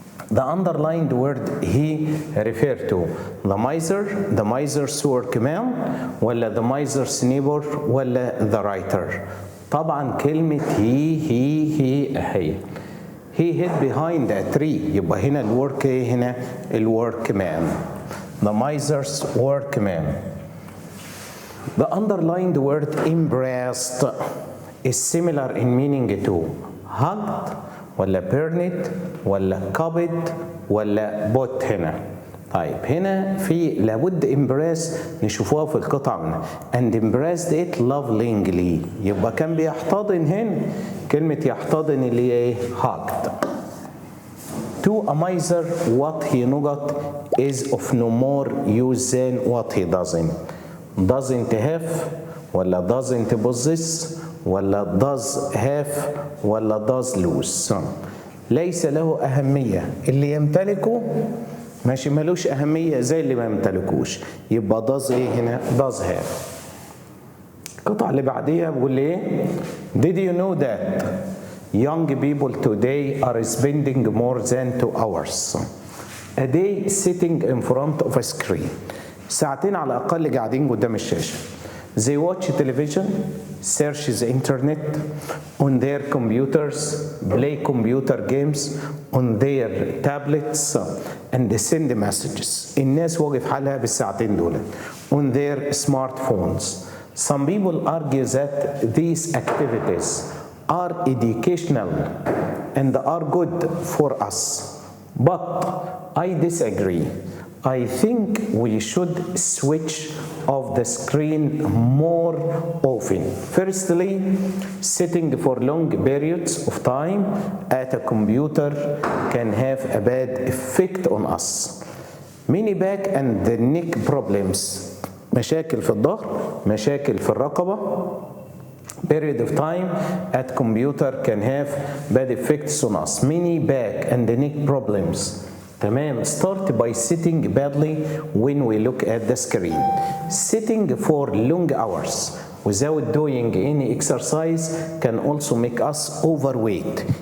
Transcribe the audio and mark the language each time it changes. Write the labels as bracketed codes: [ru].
[en] The underlined word he referred to, the miser, the miser's workman, [ar] ولا [en] the miser's neighbor, ولا the writer. [ar] طبعا كلمة هي [en] He hid behind a tree. [ar] يبقى هنا الورك هنا الوركمان. [en] The miser's workman. The underlined word embraced is similar in meaning to hugged [ar] ولا [en] burned ولا copied ولا bought [ar] هنا. طيب هنا في لابد embrace نشوفوها في القطعة منها [en] and embraced it lovingly. [ar] يبقى كان بيحتضن هنا كلمة يحتضن اللي هي [en] hugged. To a miser what he got is of no more use than what he doesn't have [ar] ولا [en] doesn't possess ولا does have ولا does lose. [ar] ليس له أهمية. اللي يمتلكه ماشي ملوش أهمية زي اللي ما يمتلكوش. يبقى [en] does [ar] ايه هنا؟ [en] does have. [ar] القطعة اللي بعديها بقول ايه؟ [en] Did you know that young people today are spending more than 2 hours a day sitting in front of a screen. [ar] ساعتين على الأقل قاعدين قدام الشاشة. [en] They watch television, search the internet on their computers, play computer games on their tablets and send messages. [ar] الناس واقف حالها بالساعتين دول [en] on their smartphones. Some people argue that these activities are educational and are good for us. But I disagree. I think we should switch off the screen more often. Firstly, sitting for long periods of time at a computer can have a bad effect on us. Many back and the neck problems. [ar] مشاكل في الظهر، مشاكل في الرقبة. [en] Period of time at computer can have bad effects on us. Many back and the neck problems. [ar] تمام. [en] Start by sitting badly when we look at the screen. Sitting for long hours without doing any exercise can also make us overweight.